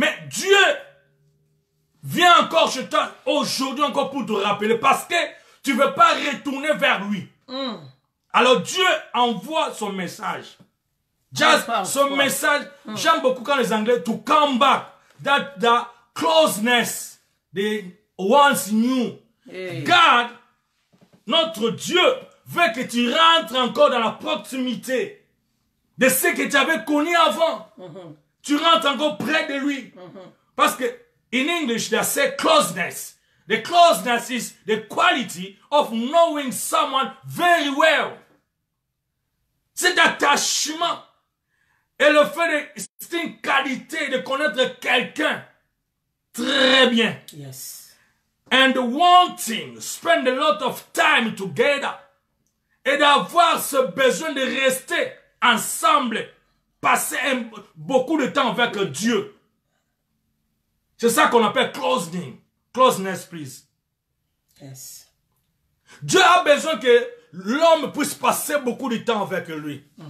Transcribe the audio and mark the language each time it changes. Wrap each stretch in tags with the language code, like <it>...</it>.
<fr>Mais Dieu vient encore chez toi aujourd'hui encore pour te rappeler. Parce que tu ne veux pas retourner vers lui. Alors Dieu envoie son message. Just son message. J'aime beaucoup quand les Anglais</fr> <en>to come back. That closeness they once knew. Hey.</en> <fr>God, notre Dieu, veut que tu rentres encore dans la proximité de ce que tu avais connu avant. Tu rentres encore près de lui. Parce que</fr> <en>in English they say closeness. The closeness is the quality of knowing someone very well.</en> <fr>C'est l'attachement. Et le fait de, c'est une qualité de connaître quelqu'un très bien.</fr> <en>Yes. And wanting, spend a lot of time together.</en> <fr>Et d'avoir ce besoin de rester ensemble. Passer beaucoup de temps avec Dieu. C'est ça qu'on appelle closeness, please.</fr> <en>Yes.</en> <fr>Dieu a besoin que l'homme puisse passer beaucoup de temps avec lui.</fr>